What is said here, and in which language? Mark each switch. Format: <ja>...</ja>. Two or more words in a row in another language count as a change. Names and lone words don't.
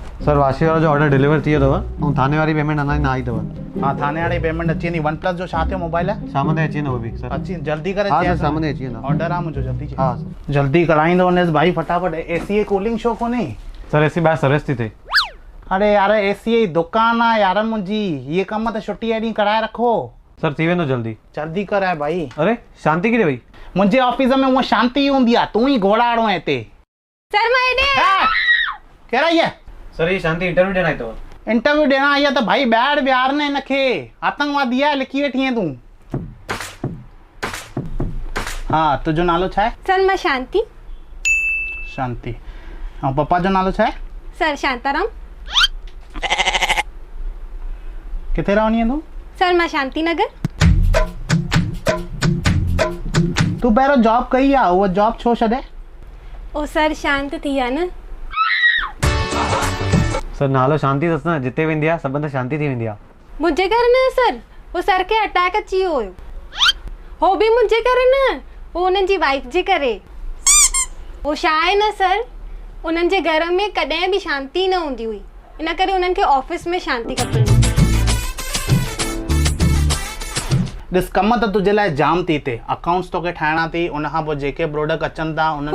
<sd>सर वाशी वारो जो ऑर्डर डिलीवर थी अथव ऐं थाने वारी पेमेंट अञा न आई अथव। हाँ थाने वारी पेमेंट अची वेंदी। वन प्लस जो छा थियो मोबाइल है? शाम ताईं अची वेंदो उहो बि सर। अची जल्दी करे हाँ चए सर, शाम ताईं अची वेंदो। ऑर्डर आहे मुंहिंजो, जल्दी हाँ सर। जल्दी कराईंदो वञेसि भाई फटाफट। एसी कूलिंग छो कोन्हे? सर एसी ॿाहिरि सर्विस थी थिए। अरे यार एसी जी दुकान आहे यार मुंहिंजी, ये कम त छुट्टी ॾींहुं कराए रखो। सर थी वेंदो जल्दी। जल्दी कराए भाई। अरे शांति किथे वई? मुंहिंजे ऑफिस में उहा शांति हूंदी आहे, तूं ई घोड़ाड़ो आहे हिते। सर मां हेॾे कहिड़ा इहा? सर ये शांति इंटरव्यू ॾियण आई अथव। इंटरव्यू ॾियण आई आहे त भाई ॿाहिरि विहार न हिनखे, आतंकवादी आहे, लिखी वेठी आहे तूं। हाँ तुंहिंजो नालो छा आहे? सर मां शांति। शांति। ऐं पप्पा जो नालो छा आहे? सर शांताराम। किथे रहंदी आहीं तूं? सर मां शांति नगर। तूं पहिरियों जॉब कई आहे, उहा जॉब छो छॾे? ओ सर शांत थी आहे न। सर नालो शांति अथसि न, जिते वेंदी आहे सभिनि सां शांति थी वेंदी आहे। मुंहिंजे करे न सर, वो सर खे अटैक अची वियो हुयो, हो बि मुंहिंजे करे न, वो उन्हनि जी वाइफ जे करे। वो छा आहे न सर, उन्हनि जे घर में कॾहिं बि शांति न हूंदी हुई, इन करे उन्हनि खे ऑफिस में शांति खपे। ॾिस कम त तुंहिंजे लाइ जाम थी थिए, अकाउंट्स तोखे ठाहिणा थी, उनखां पोइ जेके प्रोडक्ट अचनि था उन</sd>